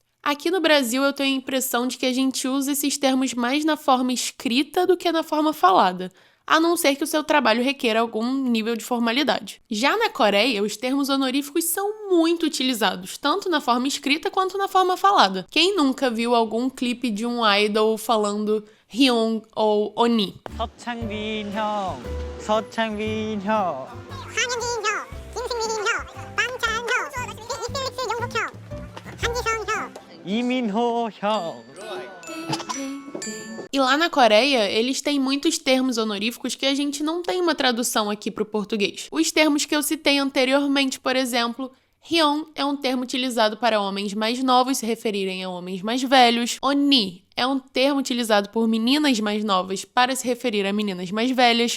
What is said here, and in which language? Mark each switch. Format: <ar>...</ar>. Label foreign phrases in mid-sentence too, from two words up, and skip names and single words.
<pt>Aqui no Brasil, eu tenho a impressão de que a gente usa esses termos mais na forma escrita do que na forma falada, a não ser que o seu trabalho requer algum nível de formalidade. Já na Coreia, os termos honoríficos são muito utilizados, tanto na forma escrita quanto na forma falada. Quem nunca viu algum clipe de um idol falando Hyung ou Oni?</pt> <ko>서창빈 형, 서창빈 형. 황현진 형, 김승민 형, 방찬 형, 이필릭스 영국 형, 한지성 형. 이민호 형.</ko> <pt>E lá na Coreia, eles têm muitos termos honoríficos que a gente não tem uma tradução aqui para o português. Os termos que eu citei anteriormente, por exemplo, Hyun é um termo utilizado para homens mais novos se referirem a homens mais velhos. Oni é um termo utilizado por meninas mais novas para se referir a meninas mais velhas.</pt>